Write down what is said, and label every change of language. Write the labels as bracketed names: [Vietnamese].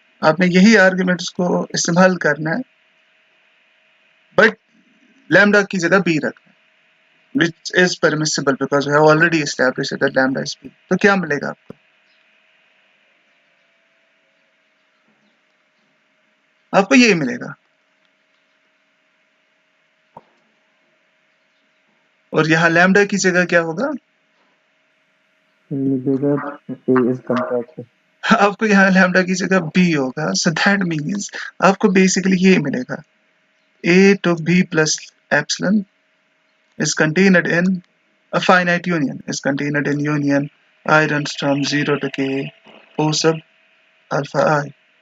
[Hindi] आपने यही आर्ग्यूमेंट्स को इस्तेमाल करना है, बट लैम्डा की जगह बी रखना है, [English] which is permissible because we have already established that lambda is b. [Hindi] तो क्या मिलेगा आपको? आपको यही मिलेगा. और यहाँ लैम्डा की जगह क्या होगा? मिलेगा [English] A is compact. [Hindi] आपको यहाँ लैम्डा की जगह b होगा. [English] So that means [Hindi] आपको [English] basically [Hindi] ये मिलेगा. [English] A to b plus epsilon is contained in a finite union, is contained in union I runs from 0 to k O sub alpha I.